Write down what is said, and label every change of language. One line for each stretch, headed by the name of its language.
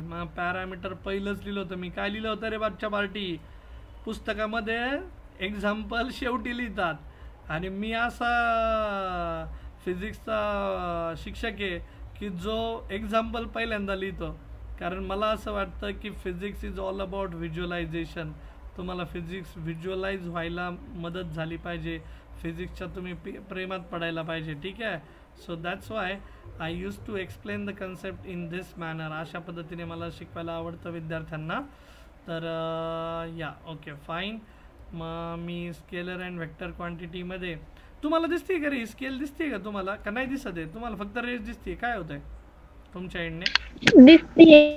Marathi: मग पॅरामीटर पहिलंच लिहिलं होतं मी, काय लिहिलं होतं रे बादच्या पार्टी, पुस्तकामध्ये एक्झाम्पल शेवटी लिहितात, आणि मी असा फिजिक्सचा शिक्षक आहे की जो एक्झाम्पल पहिल्यांदा लिहितो, कारण मला असं वाटतं की
English: Physics is all about visualisation.
Marathi: तुम्हाला फिजिक्स व्हिज्युअलाइज व्हायला मदत झाली पाहिजे, फिजिक्सच्या तुम्ही प्रेमात पडायला पाहिजे, ठीक आहे।
English: So that's why I use to explain the concept in this manner.
Marathi: अशा पद्धतीने मला शिकवायला आवडतं विद्यार्थ्यांना। तर या ओके फाईन। मग मी स्केलर अँड व्हेक्टर क्वांटिटीमध्ये तुम्हाला दिसते का रे, स्केल दिसते का तुम्हाला, का नाही दिसत आहे तुम्हाला, फक्त रेस दिसते, काय होतंय तुमच्या एंडने? दिसते,